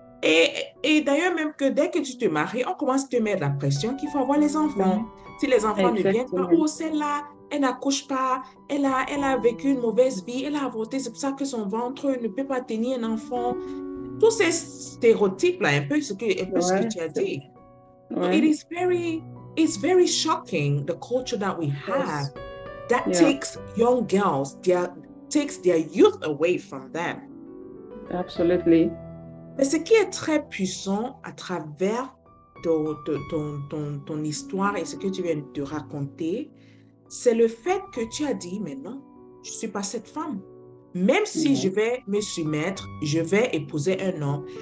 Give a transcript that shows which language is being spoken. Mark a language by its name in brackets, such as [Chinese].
[French] Et d'ailleurs, même que dès que tu te maries, on commence à te mettre la pression qu'il faut avoir les enfants. Si les enfants ne viennent pas, oh, celle-là, elle n'accouche pas, elle a vécu une mauvaise vie, elle a avorté, c'est pour ça que son ventre ne peut pas tenir un enfant. Tous ces stéréotypes-là, un peu ce que tu as dit. [English] So it's very shocking, the culture that we have that takes young girls, takes their youth away from them. Absolutely. [French] Mais ce qui est très puissant à travers ton histoire et ce que tu viens de raconter, c'est le fait que tu as dit, mais non, je ne suis pas cette femme. Même si je vais me soumettre, je vais épouser un homme.